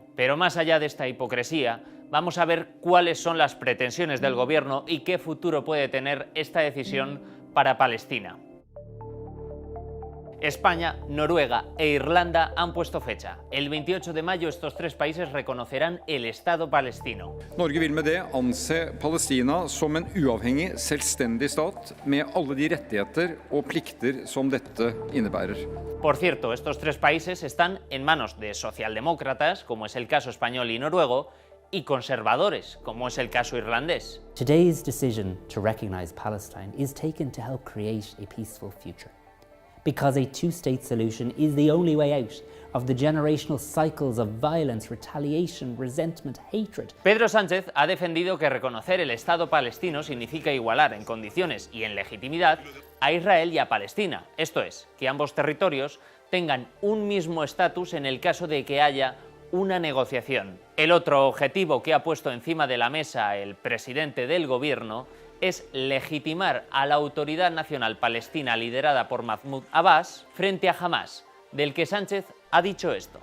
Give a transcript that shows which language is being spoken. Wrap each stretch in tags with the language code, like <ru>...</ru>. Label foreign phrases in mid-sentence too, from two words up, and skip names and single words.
<es>Pero más allá de esta hipocresía, vamos a ver cuáles son las pretensiones del gobierno y qué futuro puede tener esta decisión para Palestina. España, Noruega e Irlanda han puesto fecha. El 28 de mayo estos 3 países reconocerán el Estado palestino.</es> <no>Norge vil med det anse Palestina som en uavhengig, selvstendig stat med alle de rettigheter og plikter som dette innebærer.</no> <es>Por cierto, estos 3 países están en manos de socialdemócratas, como es el caso español y noruego, y conservadores, como es el caso irlandés.</es> <en>Today's decision to recognize Palestine is taken to help create a peaceful future. Because a two-state solution is the only way out of the generational cycles of violence, retaliation, resentment, hatred.</en> <es>Pedro Sánchez ha defendido que reconocer el Estado palestino significa igualar en condiciones y en legitimidad a Israel y a Palestina. Esto es, que ambos territorios tengan un mismo estatus en el caso de que haya una negociación. El otro objetivo que ha puesto encima de la mesa el presidente del gobierno es legitimar a la Autoridad Nacional Palestina liderada por Mahmoud Abbas frente a Hamás, del que Sánchez ha dicho esto.</es>